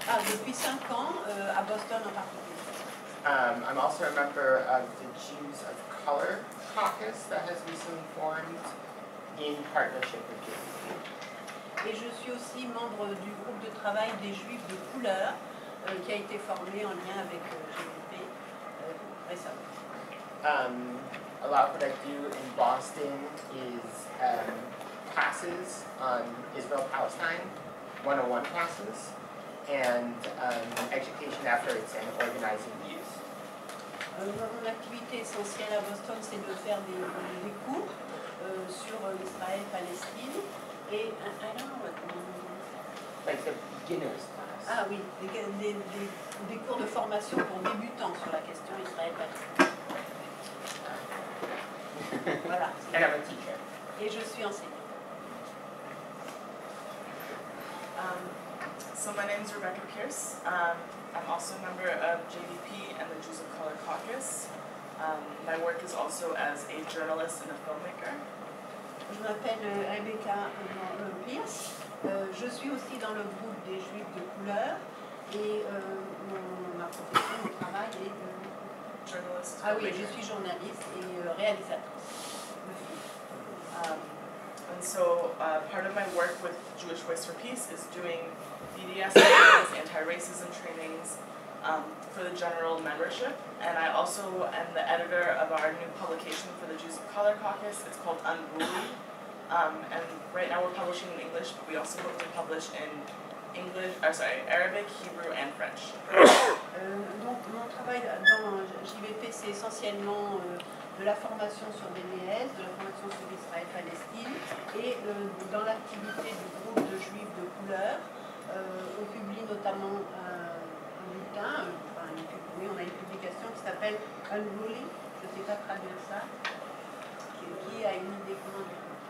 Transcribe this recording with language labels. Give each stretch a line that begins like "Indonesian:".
French: Ah, depuis 5 ans, à Boston en particulier.
English: I'm also a member of the Jews of Color caucus that has recently formed in partnership with JVP.
French: Et je suis aussi membre du groupe de travail des Juifs de couleur qui a été formé en lien avec JVP récemment.
English: A lot of what I do in Boston is classes on Israel-Palestine, 101 classes, and education efforts and organizing views.
French: Mon activité essentielle à Boston, c'est de faire des cours sur Israël-Palestine et
English: I don't know what like the beginner's class.
French: Ah oui, des cours de formation pour débutants sur la question Israël-Palestine. Voilà.
English: And I'm a teacher.
French: Et je suis enseignante.
English: So my name is Rebecca Pierce. I'm also a member of JVP and the Jews of Color caucus. My work is also as a journalist and a filmmaker.
French: Je m'appelle Rebecca Pierce. Je suis aussi dans le groupe des Juifs de couleur et ma profession de travail est
English: Journalist.
French: Ah oui, je suis journaliste et réalisatrice de films.
English: And so part of my work with Jewish Voice for Peace is doing BDS trainings, anti-racism trainings for the general membership. And I also am the editor of our new publication for the Jews of Color caucus. It's called Unruly. And right now we're publishing in English, but we also hope to publish in Arabic, Hebrew, and French.
French: Donc mon travail dans JVP, c'est essentiellement de la formation sur BDS, de la formation sur Israël-Palestine, et dans l'activité du groupe de Juifs de couleur, on publie notamment un bulletin, on a une publication qui s'appelle Unruly, je ne sais pas traduire ça, qui a une idée comment dire.